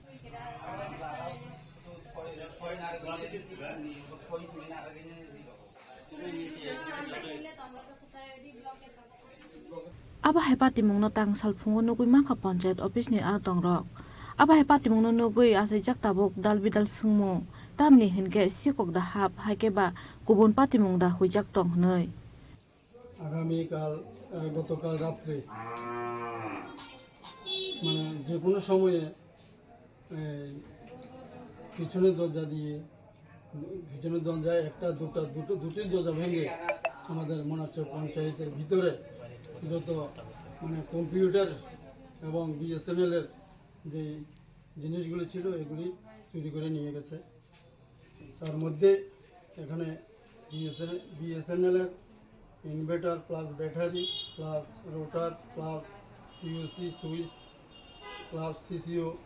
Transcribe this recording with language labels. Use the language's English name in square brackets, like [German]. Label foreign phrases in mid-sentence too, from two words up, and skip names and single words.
[Kok Borok] abahai party mong no tangsal phungo nokoi manka panchayat office ni adongrok Abahai patimong no nugui asai jak tabuk dal bidal sungmo tamni hinke sikok da hap haike ba kubun patimong da huijak tong hnoi [Bangla] আগামীকাল গতকাল রাত্রে মানে যে কোনো সময়ে পিছনের দরজা দিয়ে পিছনের দরজায় একটা দুটি দরজা ভেঙে আমাদের মনাচক পঞ্চায়েতের ভিতরে যত মানে কম্পিউটার এবং বিএসএনএল এর যে জিনিসগুলো ছিল এগুলি চুরি করে নিয়ে গেছে তার মধ্যে এখানে বিএসএনএল এর [English] inverter plus battery plus rotor plus POC switch plus CCO